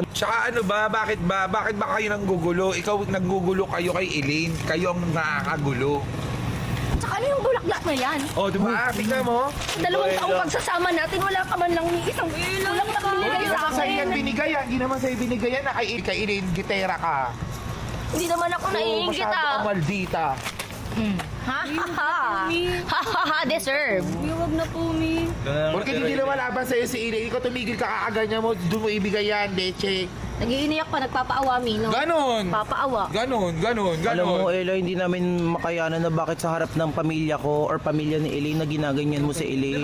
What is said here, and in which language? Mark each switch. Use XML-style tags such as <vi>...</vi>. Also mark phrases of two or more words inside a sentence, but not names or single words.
<tl>Tsaka ano ba, bakit ba kayo nanggugulo? Ikaw naggugulo kayo kay Elaine, kayo ang nakakagulo. Tsaka ano yung bulaklak na yan? O, di ba? Tingnan mo. Sa 2 taong pagsasama natin, wala ka man lang ni isang kulang na binigay Hindi sa naman sa'yo yan akin. binigay, ah. Hindi naman sa'yo binigay yan, kay Elaine, gitera ka. Hindi naman ako naiingit, masyado ah. kang maldita. Ha ha ha. Ha ha ha. Deserve. Huwag na po, Mi. Porque hindi naman laban sa'yo si Elaine, ikaw tumigil ka kakaganyan mo, doon mo ibigay yan, leche. Nag-iiniyak pa. Nagpapaawa, Mi, no? Ganon. Papaawa. Ganon. Alam mo, Ganon. Ella, hindi namin makayanan na bakit sa harap ng pamilya ko or pamilya ni Elaine na ginaganyan mo si Elaine.</tl>